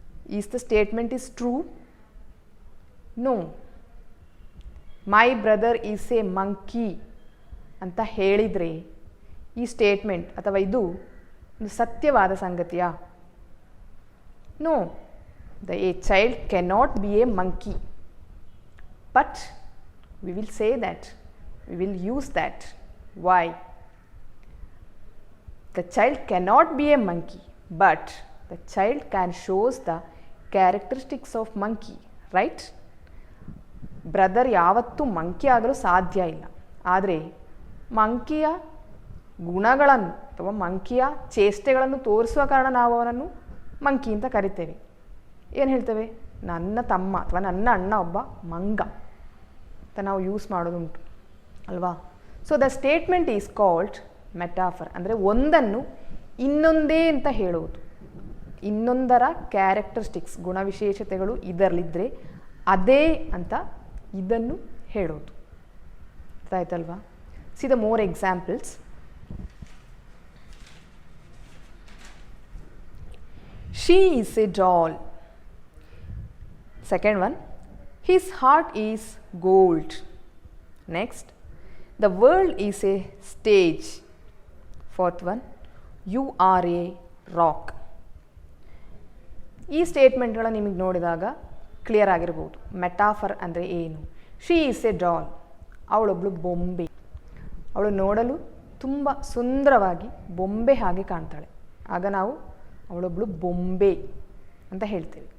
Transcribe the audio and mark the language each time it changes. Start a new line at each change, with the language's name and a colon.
English: Is the statement is true? No. My brother is a monkey
Kannada: ಅಂತ ಹೇಳಿದರೆ ಈ statement ಅಥವಾ ಇದು ಒಂದು ಸತ್ಯವಾದ ಸಂಗತಿಯಾ?
English: No. A child cannot be a monkey. But we will say that. We will use that. Why? The child cannot be a monkey, but the child can shows the characteristics of monkey, right?
Kannada: Brother ಯಾವತ್ತೂ monkey ಆಗಲು ಸಾಧ್ಯ ಇಲ್ಲ. ಆದರೆ ಮಂಕಿಯ ಗುಣಗಳನ್ನು ಅಥವಾ ಮಂಕಿಯ ಚೇಷ್ಟೆಗಳನ್ನು ತೋರಿಸುವ ಕಾರಣ ನಾವು ಅವನನ್ನು ಮಂಕಿ ಅಂತ ಕರಿತೇವೆ. ಏನು ಹೇಳ್ತೇವೆ? ನನ್ನ ತಮ್ಮ ಅಥವಾ ನನ್ನ ಅಣ್ಣ ಒಬ್ಬ ಮಂಗ ಅಂತ ನಾವು ಯೂಸ್ ಮಾಡೋದುಂಟು ಅಲ್ವಾ?
English: So the statement is called metaphor.
Kannada: ಅಂದರೆ ಒಂದನ್ನು ಇನ್ನೊಂದೇ ಅಂತ ಹೇಳುವುದು. ಇನ್ನೊಂದರ ಕ್ಯಾರೆಕ್ಟರಿಸ್ಟಿಕ್ಸ್, ಗುಣವಿಶೇಷತೆಗಳು ಇದರಲ್ಲಿದ್ದರೆ ಅದೇ ಅಂತ ಇದನ್ನು ಹೇಳೋದು. ಆಯ್ತಲ್ವಾ?
English: See the more examples. She is a doll. Second one, his heart is gold. Next, the world is a stage. Fourth one, you are a rock.
Kannada: ಈ ಸ್ಟೇಟ್ಮೆಂಟ್ಗಳ ನಿಮಗೆ ನೋಡಿದಾಗ ಕ್ಲಿಯರ್ ಆಗಿರ್ಬೋದು ಮೆಟಾಫರ್ ಅಂದರೆ ಏನು.
English: She is a doll.
Kannada: ಅವಳೊಬ್ಬಳು ಬೊಂಬೆ. ಅವಳು ನೋಡಲು ತುಂಬ ಸುಂದರವಾಗಿ ಬೊಂಬೆ ಹಾಗೆ ಕಾಣ್ತಾಳೆ. ಆಗ ನಾವು ಅವಳೊಬ್ಬಳು ಬೊಂಬೆ ಅಂತ ಹೇಳ್ತೇವೆ.